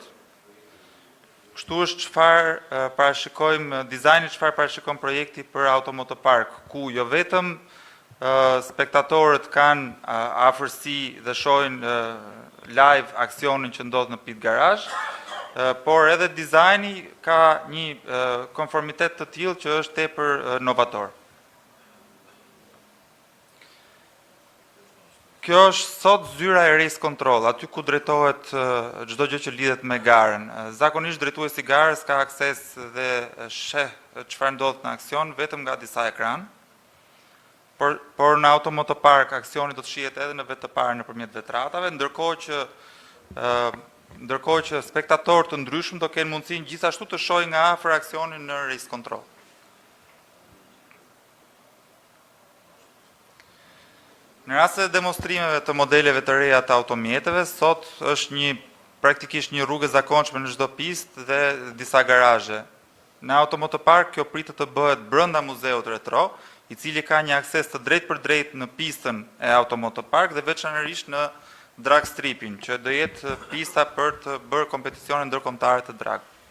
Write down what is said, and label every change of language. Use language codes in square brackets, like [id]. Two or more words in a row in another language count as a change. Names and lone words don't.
[sq] Kështu është çfarë parashikojmë dizajni, çfarë parashikon projekti për automotopark, ku jo vetëm spektatorët kanë afërsi dhe shohin live aksionin që ndodh në pit garazh, por edhe dizajni ka një konformitet të tillë që është tepër novator. Kjo është sot zyra e [en] race control, [sq] aty ku drejtohet çdo gjë që lidhet me garën. Zakonisht drejtuesi i garës ka akses dhe sheh çfarë ndodh në aksion vetëm nga disa ekran. Por në automotopark aksioni do të shihet edhe në vetë të parë nëpërmjet vetratave, ndërkohë që spektatorë të ndryshëm do kenë mundësinë gjithashtu të shohin nga afër aksionin në [en] race control. [sq] Në rast të demonstrimeve të modeleve të reja të automjeteve, sot është praktikisht një rrugë e zakonshme në çdo pistë dhe disa garazhe. Në automotopark kjo pritet të bëhet brenda muzeut retro, i cili ka një akses të drejtë për drejtë në pistën e automotopark dhe veçanërisht në [en] drag stripin, [sq] që do jetë pista për të bërë kompeticione ndërkombëtare të drag.